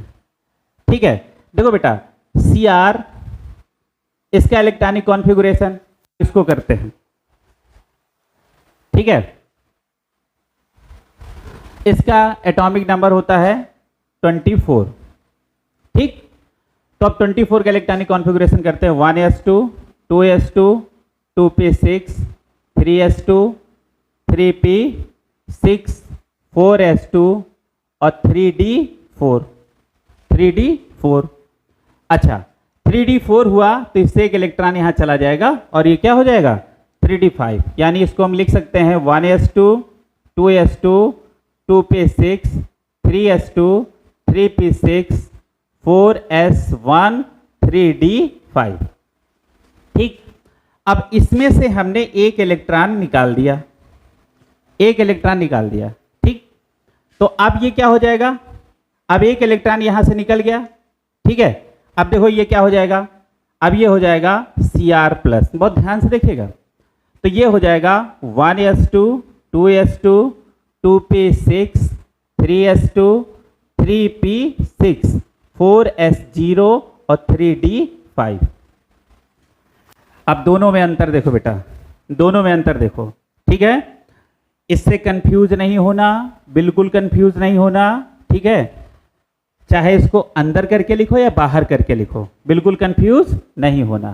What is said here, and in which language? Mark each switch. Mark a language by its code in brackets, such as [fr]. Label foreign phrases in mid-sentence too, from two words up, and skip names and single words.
[hi] ठीक है, देखो बेटा Cr, इसका [en] electronic configuration [hi] इसको करते हैं। ठीक है, इसका [en] atomic number [hi] होता है 24। ठीक, तो अब 24 का [en] electronic configuration [hi] करते हैं। 1s2, 2s2, 2p6, 3s2, 3p6, 4s2 और 3d4, 3d4। अच्छा 3d4 हुआ तो इससे एक इलेक्ट्रॉन यहां चला जाएगा और ये क्या हो जाएगा 3d5, यानी इसको हम लिख सकते हैं 1s2 2s2 2p6 3s2 3p6 4s1 3d5। ठीक, अब इसमें से हमने एक इलेक्ट्रॉन निकाल दिया, एक इलेक्ट्रॉन निकाल दिया। ठीक, तो अब ये क्या हो जाएगा, अब एक इलेक्ट्रॉन यहां से निकल गया। ठीक है, अब देखो ये क्या हो जाएगा, अब ये हो जाएगा Cr+, बहुत ध्यान से देखिएगा। तो ये हो जाएगा 1s2 2s2 2p6 3s2 3p6 4s0 और 3d5। अब दोनों में अंतर देखो बेटा, दोनों में अंतर देखो। ठीक है, इससे कंफ्यूज नहीं होना, बिल्कुल कंफ्यूज नहीं होना। ठीक है, चाहे इसको अंदर करके लिखो या बाहर करके लिखो, बिल्कुल कंफ्यूज नहीं होना।